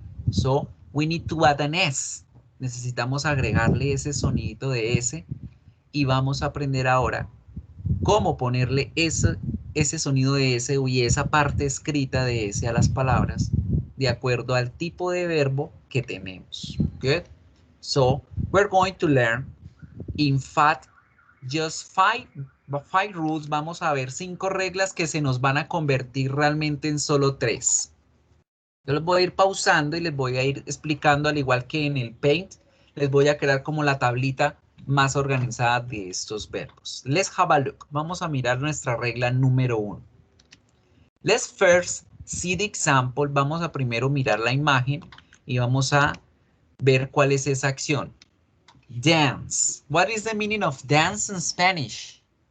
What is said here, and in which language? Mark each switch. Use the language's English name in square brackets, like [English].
[English] So, we need to add an S. [Spanish] Necesitamos agregarle ese sonidito de S y vamos a aprender ahora cómo ponerle ese sonido de S y esa parte escrita de S a las palabras de acuerdo al tipo de verbo que tenemos. [English] Good? So, we're going to learn, in fact, just five rules. [Spanish] Vamos a ver 5 reglas que se nos van a convertir realmente en solo 3. Yo les voy a ir pausando y les voy a ir explicando, al igual que en el Paint, les voy a crear como la tablita más organizada de estos verbos. [English] Let's have a look. [Spanish] Vamos a mirar nuestra regla número 1. [English] Let's first see the example. [Spanish] Vamos a primero mirar la imagen y vamos a ver cuál es esa acción. [English] Dance. What is the meaning of dance in Spanish?